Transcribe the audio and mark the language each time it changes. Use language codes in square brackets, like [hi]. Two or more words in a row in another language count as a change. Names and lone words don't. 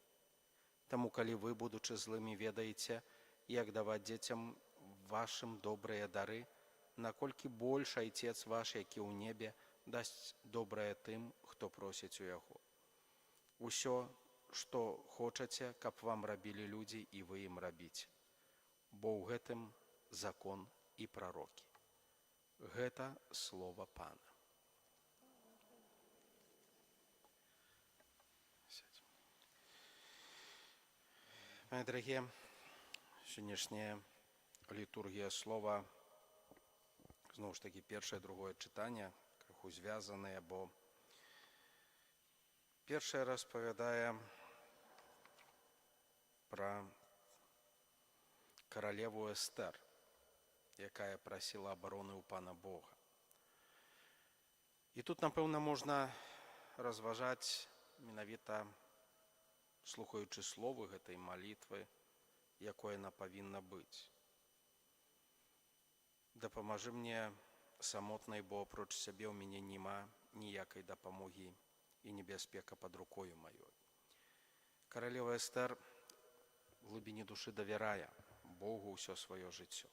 [uk] Тому, коли ви, будучи злими, ведаєте, як давати дітям вашим [ru] добрые дари, [uk] накольки більше Отець ваш, який у небі, дасть доброе тим, хто просить у його. Усе, що хочете, каб вам робили люди, і ви їм робите. [be] Бо у гэтым закон і пророки. Гэта слово Пана. [ru] Мои дорогие, [uk] сьогоднішня літургія слова, знову ж таки, перше і друге читання, криху зв'язані, бо перше розповідає про королеву Естер, яка просила оборони у Пана Бога. І тут, напевно, можна розважати, менавіта слухаючи слово гэтай молитви, якою вона повинна бути. [be] Дапамажы мне самотнай, бо апроч сябе ў мяне няма ніякай дапамогі і небяспека пад рукою маёй. Каралева Эстэр в глыбіні душы давярае Богу ўсё сваё жыццё.